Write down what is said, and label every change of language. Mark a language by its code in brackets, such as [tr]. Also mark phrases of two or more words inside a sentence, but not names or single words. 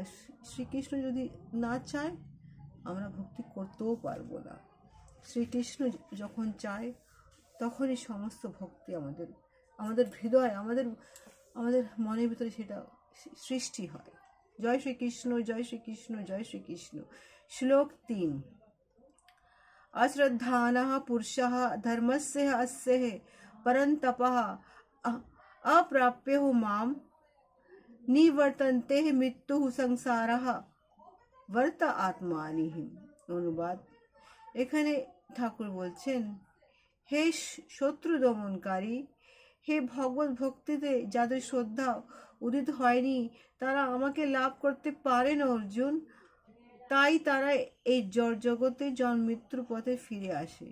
[bn] শ্রীকৃষ্ণ যদি না চায় আমরা ভক্তি করতেও পারবো না। শ্রীকৃষ্ণ যখন চায় তখনই সমস্ত ভক্তি আমাদের হৃদয়, আমাদের মনের ভিতরে সেটা সৃষ্টি হয়। জয় শ্রীকৃষ্ণ, জয় শ্রীকৃষ্ণ, জয় শ্রীকৃষ্ণ। শ্লোক 3। [sa] अश्रद्धानः पुरुषः धर्मस्य अस्य परन्तपः अप्राप्यो मां निवर्तन्ते मृत्युः संसारः वर्त आत्मानि। [bn] অনুবাদ, এখানে ঠাকুর বলছেন, হে শত্রু দমনকারী, হে ভগবত ভক্তিতে যাদের শ্রদ্ধা উদিত হয়নি তারা আমাকে লাভ করতে পারে না অর্জুন। তাই তারা এই জড়জগতে জন্মমৃত্যুর পথে ফিরে আসে।